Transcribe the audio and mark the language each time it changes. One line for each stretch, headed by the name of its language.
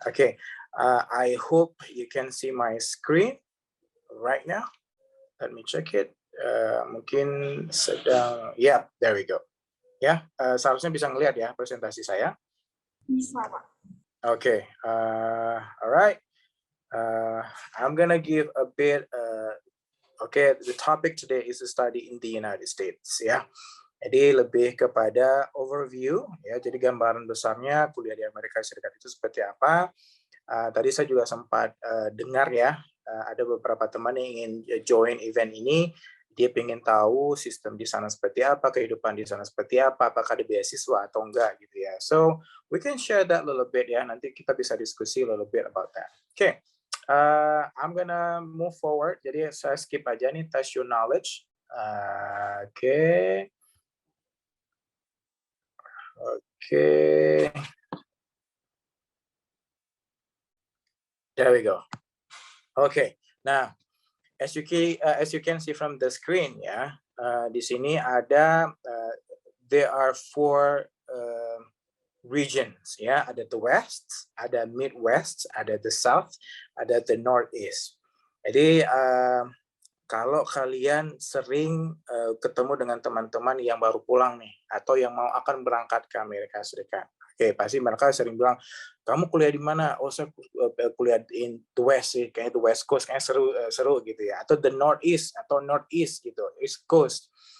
English: Oke, I hope you can see my screen right now. Let me check it.
Indonesian: Mungkin sedang,
English: yeah, there we go.
Indonesian: Ya, seharusnya bisa ngelihat ya presentasi saya. Bisa, Pak.
English: Oke, alright. I'm gonna give a bit. Okay, the topic today is a study in the United States, ya.
Indonesian: Jadi lebih kepada overview, ya. Jadi gambaran besarnya kuliah di Amerika Serikat itu seperti apa. Tadi saya juga sempat dengar ya, ada beberapa teman yang ingin join event ini. Dia pengen tahu sistem di sana seperti apa, kehidupan di sana seperti apa, apakah ada beasiswa atau enggak gitu ya.
English: So we can share that a little bit ya.
Indonesian: Nanti kita bisa diskusi
English: a little bit about that. Okay. I'm gonna move forward.
Indonesian: Jadi saya skip aja nih,
English: test your knowledge.
Indonesian: Okay.
English: There we go. Okay. Now, as you can see from the screen, ya,
Indonesian: di sini ada
English: there are 4 regions, ya, ada the West, ada Midwest, ada the South, ada the Northeast.
Indonesian: Jadi kalau kalian sering ketemu dengan teman-teman yang baru pulang nih, atau yang akan berangkat ke Amerika Serikat, oke, pasti mereka sering bilang, kamu kuliah di mana? Oh, saya kuliah
English: in the West
Indonesian: sih, kayaknya the West Coast, kayaknya seru gitu ya, atau the Northeast atau Northeast gitu, East Coast.